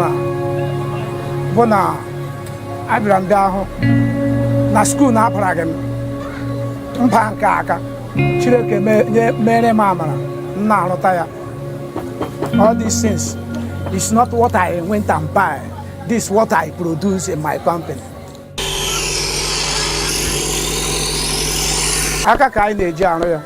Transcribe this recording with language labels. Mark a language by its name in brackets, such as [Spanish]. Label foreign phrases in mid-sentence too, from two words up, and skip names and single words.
[Igbo] a bụ na abịara ndị ahụ na skuul na-apụra gị mba nke aka Chineke mere m amara m na-arụta ya. [English] All these things is not what I went and buy. This is what I produce in my company. [Igbo] Aka ka anyị na-eji arụ ya.